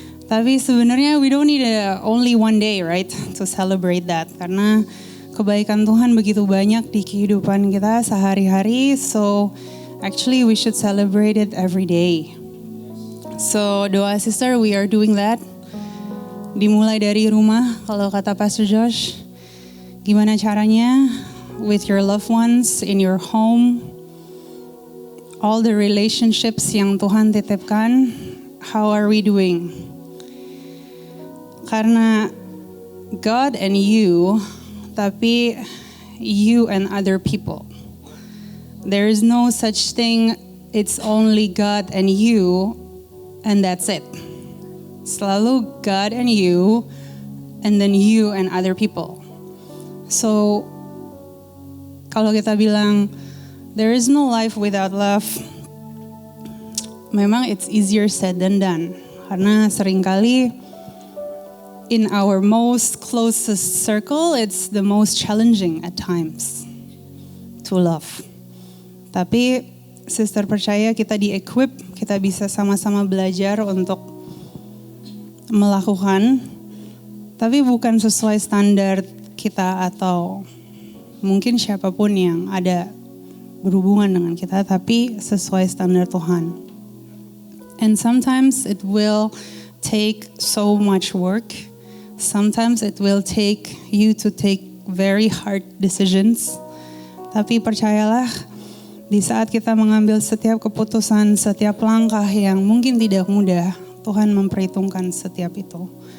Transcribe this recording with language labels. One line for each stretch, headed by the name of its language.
Indonesian: Tapi sebenarnya
English: we don't need only one day, right, to celebrate that.
Indonesian: Karena kebaikan Tuhan begitu banyak di kehidupan kita sehari-hari,
English: so actually we should celebrate it every day. So doa sister, we are doing that.
Indonesian: Dimulai dari rumah, kalau kata Pastor Josh. Gimana caranya?
English: With your loved ones, in your home. All the relationships
Indonesian: yang Tuhan titipkan,
English: how are we doing? Karena God and you, tapi you and other people. There is no such thing, it's only God and you, and that's it. Selalu God and you, and then you and other people. So,
Indonesian: kalau kita bilang,
English: there is no life without love, memang it's easier said than done.
Indonesian: Karena seringkali
English: in our most closest circle, it's the most challenging at times to love.
Indonesian: Tapi sister percaya kita di-equip, kita bisa sama-sama belajar untuk melakukan, tapi bukan sesuai standar kita atau mungkin siapapun yang ada berhubungan dengan kita, tapi sesuai standar Tuhan.
English: And sometimes it will take so much work. Sometimes it will take you to take very hard decisions.
Indonesian: Tapi percayalah, di saat kita mengambil setiap keputusan, setiap langkah yang mungkin tidak mudah, Tuhan memperhitungkan setiap itu.